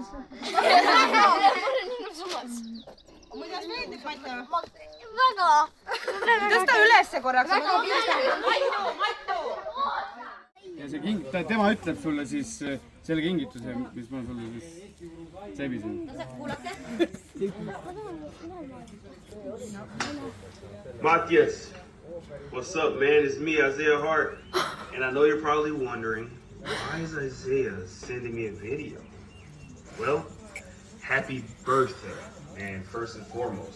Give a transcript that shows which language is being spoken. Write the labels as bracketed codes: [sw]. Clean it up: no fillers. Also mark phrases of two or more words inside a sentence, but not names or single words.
[et] Mul on ilusamad. Kuidas meeldib, Matja? Väga. Tõsta ülesse korraks. Ja see tema ütleb sulle siis selle kingituse, mis ma sulle siis seebisin. Matthias. [en] What's up, man? It's me, Isaiah Hart, and I know you're probably wondering, why is Isaiah sending me a video? Well, happy birthday, man, first and foremost.